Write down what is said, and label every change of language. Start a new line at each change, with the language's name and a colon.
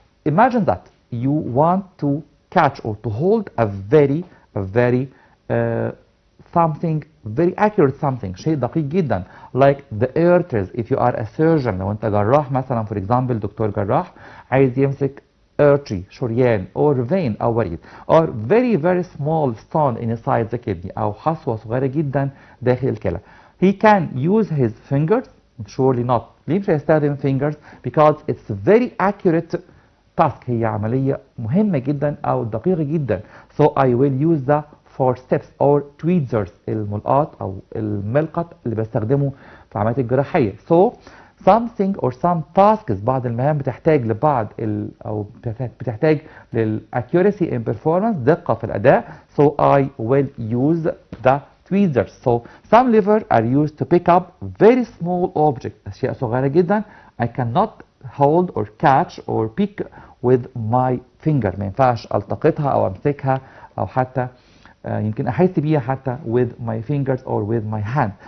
English: Imagine that you want to catch or to hold a very something very accurate something،
Arabic: شيء دقيق جدا
English: like the arteries. If you are a surgeon،
Arabic: لو أنت جراح مثلا
English: for example
Arabic: دكتور جراح عايز يمسك
English: artery شريان or vein أو وريد or very small stone inside the kidney
Arabic: أو حصوة صغيرة جدا داخل الكلى.
English: He can use his fingers. Surely not.
Arabic: ليه مش هيستخدم fingers؟
English: Because it's very accurate task،
Arabic: هي عملية مهمة جدا أو دقيقة جدا.
English: So I will use the forceps or tweezers،
Arabic: الملقاط أو الملقط اللي بستخدمه في عمليات الجراحية.
English: So something or some tasks،
Arabic: بعض المهام بتحتاج لبعض أو بتحتاج لل
English: accuracy in performance،
Arabic: دقة في الأداء.
English: So I will use the tweezers. So some levers are used to pick up very small objects،
Arabic: أشياء صغيرة جدا
English: I cannot hold or catch or pick with my finger،
Arabic: ما ينفعش التقطها او امسكها او حتى يمكن احس بيها حتى
English: with my fingers or with my hand.